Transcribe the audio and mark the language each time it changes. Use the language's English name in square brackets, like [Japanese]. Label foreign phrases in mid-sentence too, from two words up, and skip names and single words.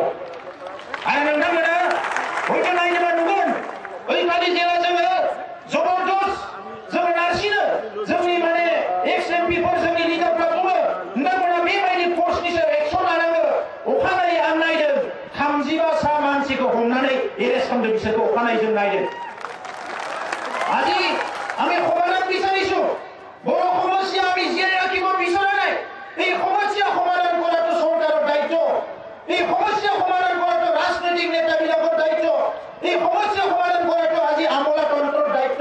[Bodo] आरो नोंथांमोना हयथ' नायनोबा नुगोन, ओइखालि जेला जोङो जबरदस्त जोङो नारसिनो, जोंनि माने एक्स एमपिफोर, जोंनि लिडारफ्रा बुङो नोंथांमोना बेबायदि फर्सनि सायाव एक्सन लानांगौ। अखानायै आं नायदों 35টা मानसिखौ हमनानै एरेस्ट खालामदों बिसोरखौ। अखानायै जों नायदों। [Assamese] আজি আমি সমাধান বিচাৰিছো, বড় সমস্যা আমি জীয়াই ৰাখিব বিচৰা নাই। এই সমস্যা সমাধান কৰাটো চৰকাৰৰ দায়িত্ব, এই সমস্যা সমাধান কৰাটো ৰাজনৈতিক নেতাবিলাকৰ দায়িত্ব, এই সমস্যা সমাধান কৰাটো আজি আমোলাতন্ত্ৰৰ দায়িত্ব।